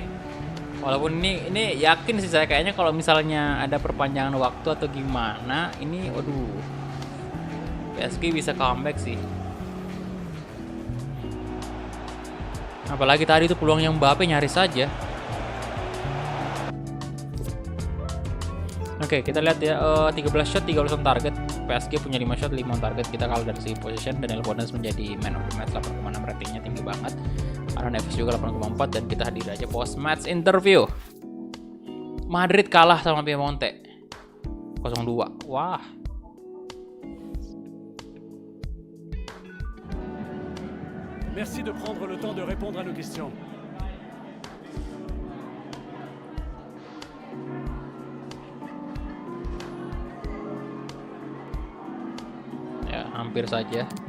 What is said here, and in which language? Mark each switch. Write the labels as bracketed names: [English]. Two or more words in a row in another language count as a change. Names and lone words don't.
[Indonesian] Walaupun ini yakin sih saya kayaknya kalau misalnya ada perpanjangan waktu atau gimana, ini waduh. PSG bisa comeback sih. Apalagi tadi itu peluang yang Mbappe nyaris saja. Oke, kita lihat ya, 13 shot, 13 [English] on target. [Indonesian] PSG punya 5 shot, 5 [English] on target. [Indonesian] Kita kalah dari segi position. Dan Foden menjadi [English] man of the match, [Indonesian] 8,6 ratingnya tinggi banget. Aaron Neves juga 8,4. Dan kita hadir aja [English] post match interview. [Indonesian] Madrid kalah sama Piemonte 0-2. Wah. [French] Merci de prendre le temps de répondre à nos questions. [Indonesian] Hampir saja.